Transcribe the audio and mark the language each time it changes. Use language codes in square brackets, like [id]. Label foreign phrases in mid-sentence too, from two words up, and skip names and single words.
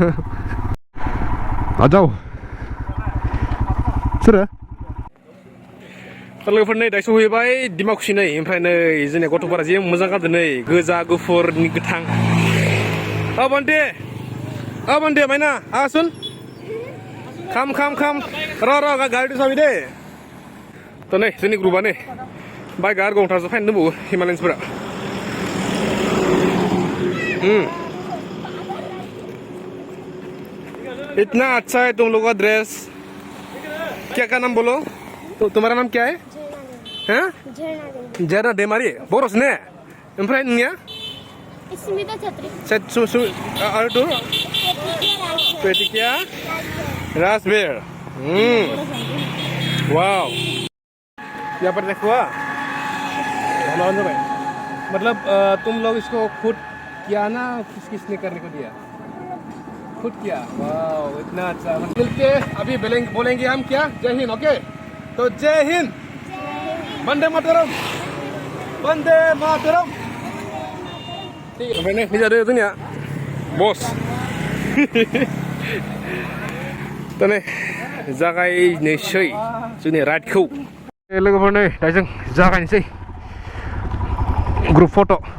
[brx] आजाव सोरो लोगोफोर नै दायो सहैबाय दिमाकुसि नै ओमफ्राय नै जोंनि गथ'फोरा जि मोजां गानदों नै गोजा गुफुरनि गोथां बान्दे माइना आसुन खाम र' गारिथ' साबि दे थ' नै जोंनि ग्रुपआ नै बाइकआ आरो गंथामसो फाइन दंबावो हिमालयान्सफोरा [hi] इतना अच्छा है तुम लोगों का ड्रेस क्या नाम बोलो तो तुम्हारा नाम क्या है हैं झरना डेमारी बरस ने [brx] ओमफ्राय नोंनिया [hi] स्मिता छत्री और तू पेटिकिया राजबेर वाओ यहाँ पर देखो मतलब तुम लोग इसको खुद किया ना किसने करने को दिया खुद किया वाओ इतना अच्छा मिलके अभी बोलेंगे हम क्या जय हिंद ओके तो जय हिंद वंदे मातरम [brx] ओमफ्राय नै जादों जोंनिया बस दा नै जागायनोसै जोंनि राइडखौ लोगोफोर नै दा जों जागायनोसै [en] group photo'